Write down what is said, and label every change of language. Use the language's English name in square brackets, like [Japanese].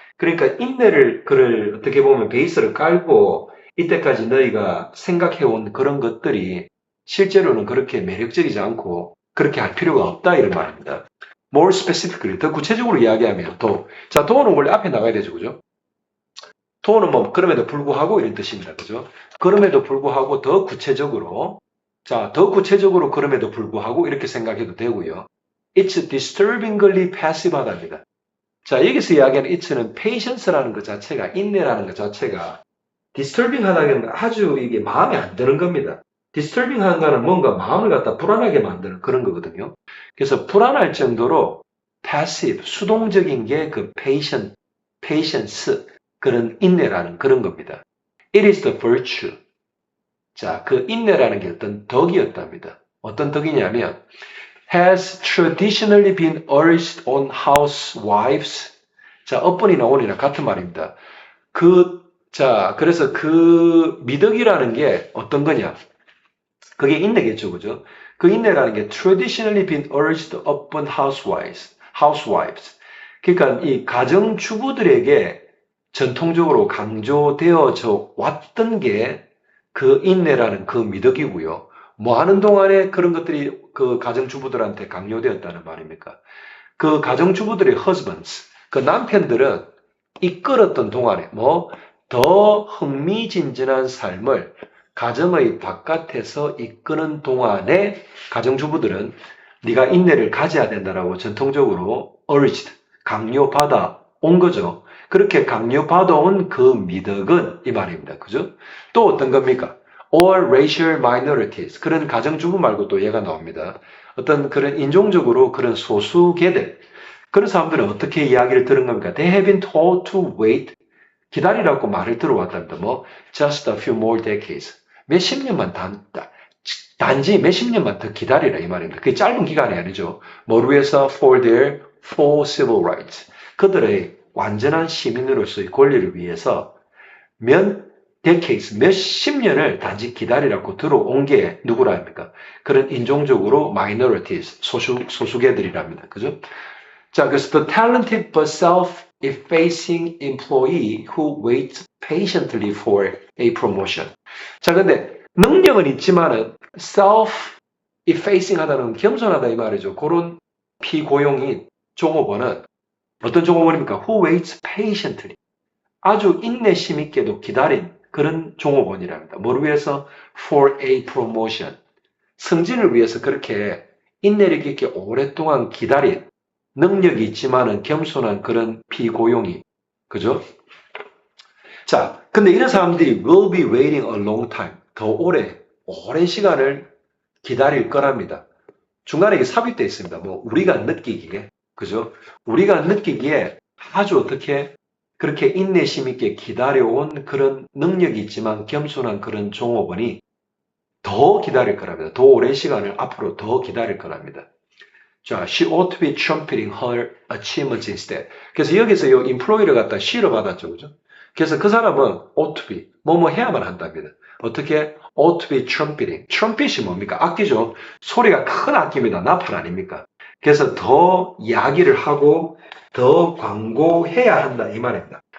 [Korean] 그러니까 인내를 어떻게 보면 베이스를 깔고 이때까지 너희가 생각해온 그런 것들이 실제로는 그렇게 매력적이지 않고 그렇게 할 필요가 없다 이런 말입니다. [English] More specifically, [Korean] 더 구체적으로 이야기하면 do는 원래 앞에 나가야 되죠, 그죠? do는 뭐 그럼에도 불구하고 이런 뜻입니다, 그죠? 그럼에도 불구하고 더 구체적으로, 더 구체적으로 그럼에도 불구하고 이렇게 생각해도 되고요. [English] It's disturbingly passive하답니다. [Korean] 자, 여기서 이야기하는 it'는 patience라는 것 자체가, 인내라는 것 자체가 disturbing하다는 건 아주 이게 마음에 안 드는 겁니다. disturbing한 거는 뭔가 마음을 갖다 불안하게 만드는 그런 거거든요. 그래서 불안할 정도로 passive, 수동적인 게 그 patience, 그런 인내라는 그런 겁니다. [English] It is the virtue. [Korean] 자, 그 인내라는 게 어떤 덕이었답니다. 어떤 덕이냐면 [English] has traditionally been urged on housewives. [Korean] 자, up번이나 on이나 같은 말입니다. 그래서 그 미덕이라는 게 어떤 거냐? 그게 인내겠죠, 그죠? 그 인내라는 게 [English] traditionally been urged upon housewives. [Korean] 그러니까 이 가정주부들에게 전통적으로 강조되어져 왔던 게 그 인내라는 그 미덕이고요. 뭐 하는 동안에 그런 것들이 그 가정주부들한테 강요되었다는 말입니까? 그 가정주부들의 husbands, 그 남편들은 이끌었던 동안에 더 흥미진진한 삶을 가정의 바깥에서 이끄는 동안에 가정주부들은 네가 인내를 가져야 된다라고 전통적으로 urged, 강요받아 온 거죠. 그렇게 강요받아 온 그 미덕은 이 말입니다. 그죠? 또 어떤 겁니까? [English] Or racial minorities. [Korean] 그런 가정주부 말고 또 얘가 나옵니다. 어떤 그런 인종적으로 그런 소수계들. 그런 사람들은 어떻게 이야기를 들은 겁니까? [English] They have been told to wait. [Korean] 기다리라고 말을 들어왔답니다. [English] just a few more decades. [Korean] 몇십 년만 단지 몇십 년만 더 기다리라 이 말입니다. 그게 짧은 기간이 아니죠. 뭘 위해서? [English] For their full civil rights. [Korean] 그들의 완전한 시민으로서의 권리를 위해서 몇십 년을 단지 기다리라고 들어온 게 누구라 합니까? 그런 인종적으로 minorities, 소수계들이랍니다. 그죠? 자, 그래서 [English] the talented but self-effacing employee who waits patiently for a promotion. [Korean] 자, 근데 능력은 있지만은 self-effacing 하다는 겸손하다 이 말이죠. 그런 피고용인 종업원은 어떤 종업원입니까? [English] Who waits patiently. [Korean] 아주 인내심 있게도 기다린 그런 종업원이랍니다. 뭘 위해서? [English] For a promotion. [Korean] 승진을 위해서 그렇게 인내력 있게 오랫동안 기다린 능력이 있지만은 겸손한 그런 피고용이. 그죠? 자, 근데 이런 사람들이 [English] will be waiting a long time. [Korean] 더 오랜 시간을 기다릴 거랍니다. 중간에 이게 삽입되어 있습니다. 뭐, 우리가 느끼기에. 그죠? 우리가 느끼기에 아주 어떻게 그렇게 인내심 있게 기다려온 그런 능력이 있지만 겸손한 그런 종업원이 더 기다릴 거랍니다. 더 오랜 시간을 앞으로 더 기다릴 거랍니다. 자, [English] she ought to be trumpeting her achievements instead. [Korean] 그래서 여기서 이 employee를 갖다 she로 받았죠. 그죠? 그래서 그 사람은 [English] ought to be, [Korean] 뭐뭐 해야만 한답니다. 어떻게? [English] ought to be trumpeting. [Korean] trumpet이 뭡니까? 악기죠. 소리가 큰 악기입니다. 나팔 아닙니까? 그래서 더 이야기를 하고 더 광고해야 한다 이 말입니다.